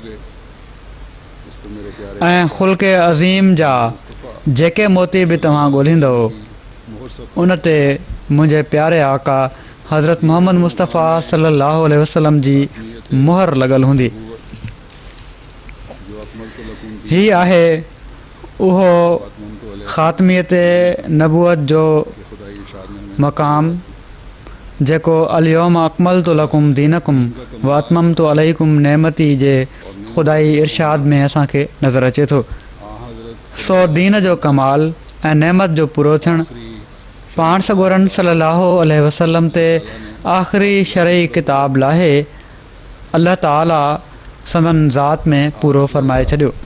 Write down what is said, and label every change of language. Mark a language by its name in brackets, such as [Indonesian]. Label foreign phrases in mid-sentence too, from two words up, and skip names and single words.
[Sindhi] ऐं ख़ुल्क़े अज़ीम जा जेके मोती बि तव्हां ॻोल्हींदव उन ते मुंहिंजे प्यारे आका हज़रत मोहम्मद मुस्तफ़ा [Arabic] صلى الله عليه وسلم [Sindhi] जी मुहर लॻल हूंदी। ही आहे उहो ख़ातमियत नबूअत जो मक़ाम जेको [Arabic] اليوم أكملت لكم دينكم وأتممت عليكم نعمتي [Sindhi] जे ख़ुदाई इरशाद में असांखे नज़र अचे थो। सो दीन जो कमाल ऐं नेमत जो पूरो थियणु पाण सॻोरनि [Arabic] صلى الله عليه وسلم [Sindhi] ते आख़िरी शरई किताब लाहे अल्लाह ताला संदन ज़ात में पूरो फ़रमाए छॾियो।